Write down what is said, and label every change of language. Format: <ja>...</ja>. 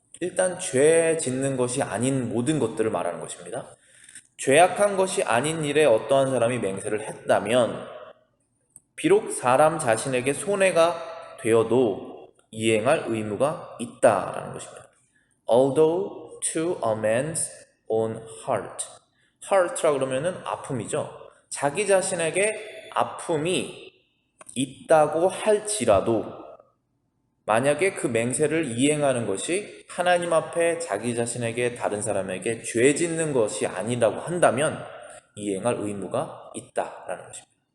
<ko>일단 죄 짓는 것이 아닌 모든 것들을 말하는 것입니다. 죄악한 것이 아닌 일에 어떠한 사람이 맹세를 했다면 비록 사람 자신에게 손해가 되어도 이행할 의무가 있다라는 것입니다.</ko> <en>Although to a man's own heart.</en> <ko>heart라 그러면은 아픔이죠. 자기 자신에게 아픔이 있다고 할지라도 만약에 그 맹세를 이행하는 것이 하나님 앞에 자기 자신에게 다른 사람에게 죄 짓는 것이 아니라고 한다면 이행할 의무가 있다라는 것입니다.</ko>